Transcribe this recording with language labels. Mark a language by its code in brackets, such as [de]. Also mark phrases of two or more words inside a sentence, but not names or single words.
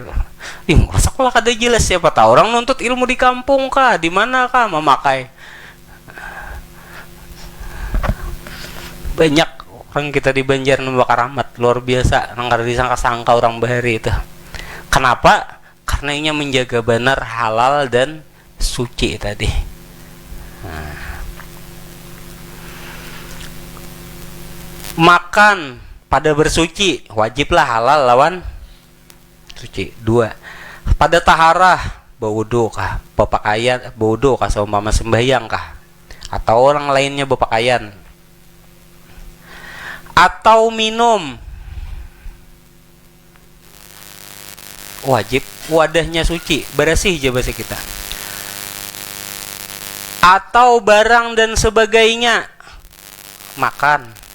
[bjn] Sekolah kada jelas, siapa tahu orang nuntut ilmu di kampung kah, di mana kah memakai. Banyak orang kita di Banjar nambah karamat luar biasa, nang kada disangka-sangka orang bahari itu. [id] Kenapa? Karena ini menjaga benar halal dan suci tadi. [bjn] Makan pada bersuci wajiblah halal lawan suci. 2 pada taharah berwudu kah, berpakaian berwudu kah seumpama sembahyang kah, atau orang lainnya berpakaian, atau minum wajib wadahnya suci, bersih aja bahasa kita, atau barang dan sebagainya, makan.